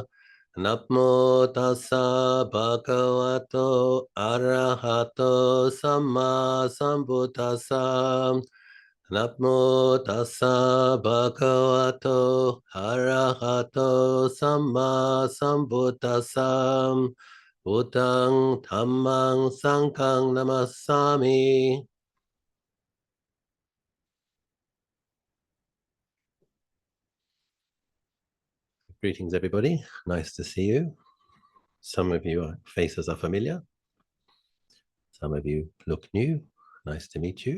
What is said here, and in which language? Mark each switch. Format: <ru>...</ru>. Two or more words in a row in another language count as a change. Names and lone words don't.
<pi>Namo tassa bhagavato arahato samma sambuddhassa. Namo tassa bhagavato arahato samma sambuddhassa. Buddhang dhammang sanghang namassami.</pi> <en>Greetings, everybody. Nice to see you. Some of your faces are familiar. Some of you look new. Nice to meet you.</en>